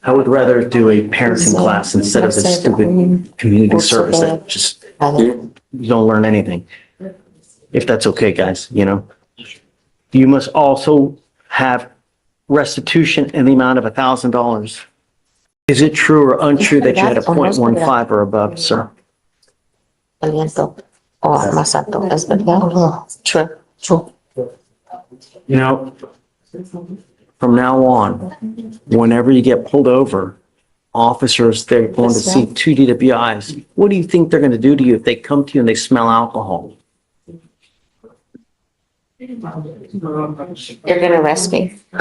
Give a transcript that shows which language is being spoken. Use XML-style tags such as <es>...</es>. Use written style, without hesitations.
<en>I would rather do a parenting class instead of this stupid community service that just, you don't learn anything. If that's okay, guys, you know? You must also have restitution in the amount of $1,000. Is it true or untrue that you had a .15 or above, sir?</en> <es>Aliento o más alto, ¿es verdad?</es> <en>True. True. You know, from now on, whenever you get pulled over officers, they're going to see two DWIs. What do you think they're going to do to you if they come to you and they smell alcohol? They're gonna arrest me.</en>